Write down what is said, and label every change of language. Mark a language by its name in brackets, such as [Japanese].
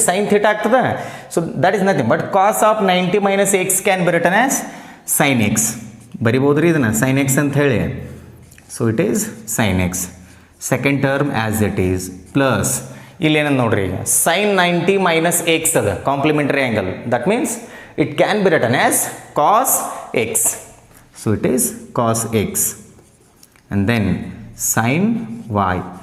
[English] sin theta ಆಗ್ತದೆ. So that is nothing but cos of 90 minus x can be written as sin x. [Kannada] ಬರಿಬೋದ್ರಿ ಇದನ್ನ sin x ಅಂತ ಹೇಳಿ. [English] So it is sin x. Second term as it is plus [Kannada] ಇಲ್ಲಿ ಏನಂತ ನೋಡ್ರಿ ಈಗ [English] sin 90 minus x ಅದ complementary angle. That means it can be written as cos x. So it is cos x and then sin y.